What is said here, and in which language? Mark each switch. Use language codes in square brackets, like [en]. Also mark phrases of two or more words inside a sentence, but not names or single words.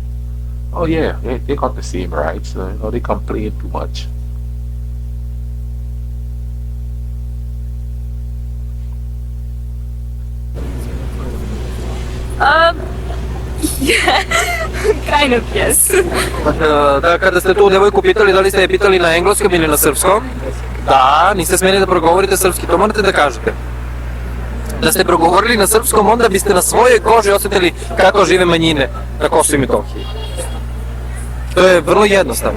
[en] Oh yeah, they got the same rights, you know, they complain too much. Yeah, kind of, yes. [sr] Da, kada ste tu devojku pitali da li ste je pitali na engleskom ili na srpskom, da, niste smeli da progovorite srpski, to morate da kažete. Da ste progovorili na srpskom, onda biste na svojoj koži osjetili kako žive manjine na Kosovu i Metohiji. To je vrlo jednostavno.